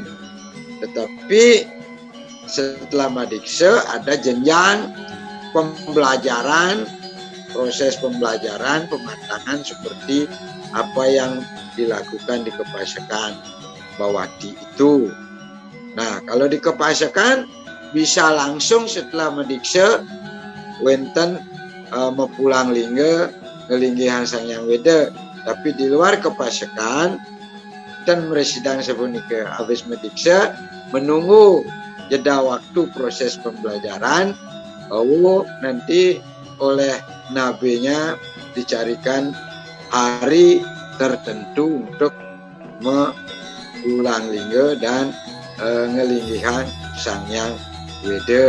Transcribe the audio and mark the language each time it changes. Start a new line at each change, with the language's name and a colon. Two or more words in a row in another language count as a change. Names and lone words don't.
Indonesian: Tetapi setelah madikse ada jenjang pembelajaran, proses pembelajaran, pematangan seperti apa yang dilakukan di kepasekan bawati itu. Nah, kalau di kepasekan bisa langsung setelah madikse
Balinese: wenten mepulang lingga ngelinggihan sang yang weda.
Indonesian: Tapi di luar kepasekan dan
Balinese: meresidang sepunika
Indonesian: habis madikse menunggu jeda waktu proses pembelajaran, bahwa nanti oleh nabinya dicarikan hari tertentu untuk mengulang lingga dan ngelinggihan sang yang weda.